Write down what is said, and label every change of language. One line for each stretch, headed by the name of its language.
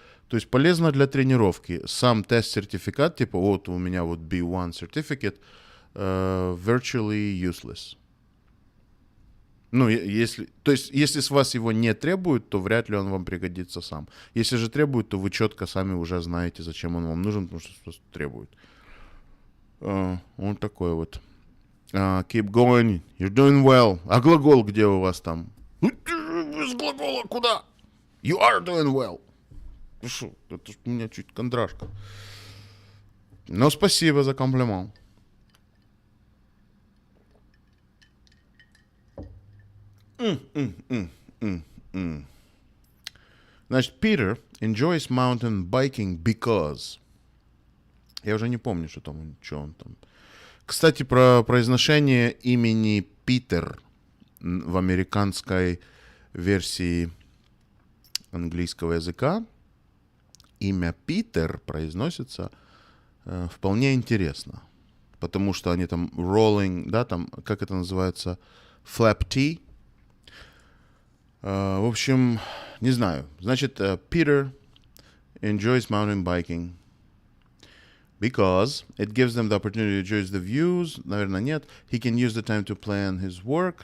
Russian: То есть полезно для тренировки. Сам тест-сертификат, типа вот у меня вот
English: B1 certificate, virtually useless.
Russian: Ну, если с вас его не требуют, то вряд ли он вам пригодится сам. Если же требуют, то вы четко сами уже знаете, зачем он вам нужен, потому что просто требует. Вот такой вот.
English: Keep going, you're doing well.
Russian: А глагол где у вас там? Без глагола куда?
English: You are doing well.
Russian: Шо, это ж у меня чуть кондрашка. Но спасибо за комплимент. Значит,
English: Peter enjoys mountain biking because...
Russian: Я уже не помню, что он там. Кстати, про произношение имени Питер в американской версии английского языка. Имя Питер произносится вполне интересно. Потому что они там rolling, да, там, как это называется, flap T. В общем, не знаю. Значит,
English: Peter enjoys mountain biking because it gives them the opportunity to enjoy the views.
Russian: Наверное, нет.
English: He can use the time to plan his work.